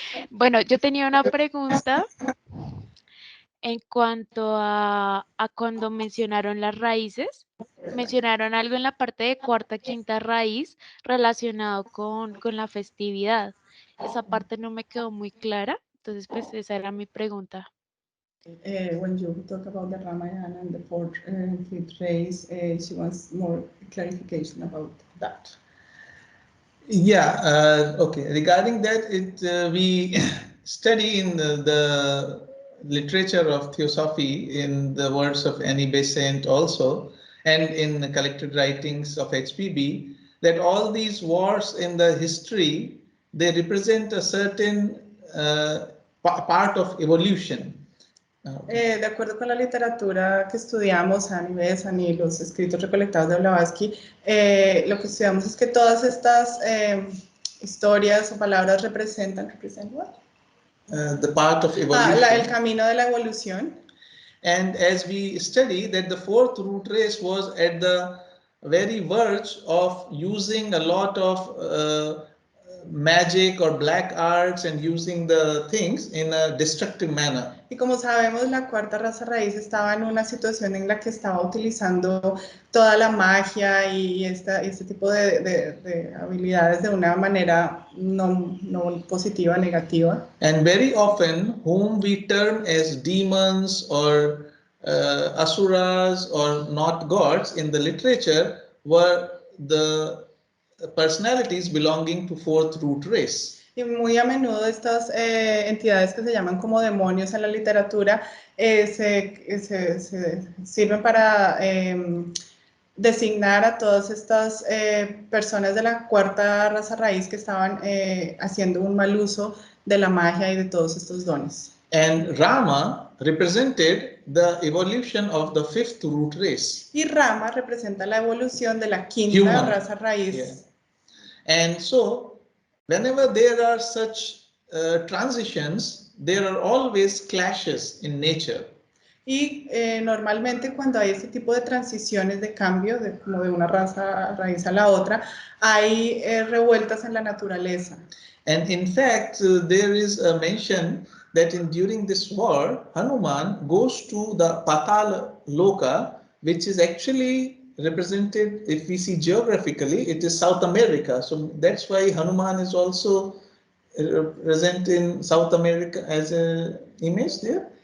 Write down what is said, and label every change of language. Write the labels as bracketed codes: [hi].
[es] Bueno, yo tenía una pregunta en cuanto a cuando mencionaron las raíces. Mencionaron algo en la parte de cuarta, quinta raíz relacionado con la festividad. Esa parte no me quedó muy clara, entonces pues esa era mi pregunta. [en] When you talk about the Ramayana and the fourth and fifth race, she wants more clarification about that. Yeah, okay. Regarding that, we study in the literature of theosophy in the words of Annie Besant also, and in the collected writings of HPB, that all these wars in the history, they represent a certain part of evolution. [es] De acuerdo con la literatura que estudiamos, Annie Besant y los escritos recolectados de Blavatsky, lo que estudiamos es que todas estas historias o palabras representan [en] what? The part of evolution. [es] El camino de la evolución. [en] And as we study that the fourth root race was at the very verge of using a lot of magic or black arts and using the things in a destructive manner. [es] Y como sabemos, la cuarta raza raíz estaba en una situación en la que estaba utilizando toda la magia y este tipo de habilidades de una manera no positiva, negativa. [en] And very often, whom we term as demons or asuras or not gods in the literature were the personalities belonging to fourth root race. [es] Y muy a menudo estas entidades que se llaman como demonios en la literatura se sirven para designar a todas estas personas de la cuarta raza raíz que estaban haciendo un mal uso de la magia y de todos estos dones. [en] And Rama represented the evolution of the fifth root race. [es] Y Rama representa la evolución de la quinta raza raíz. [en] Yeah. And so, whenever there are such transitions, there are always clashes in nature. [es] Y normalmente cuando hay este tipo de transiciones de cambio, como de una raza raíz a la otra, hay revueltas en la naturaleza. [en] And in fact, there is a mention that during this war, Hanuman goes to the Patala Loka, which is actually represented, if we see geographically, it is South America. So that's why Hanuman is also present in South America as an image there.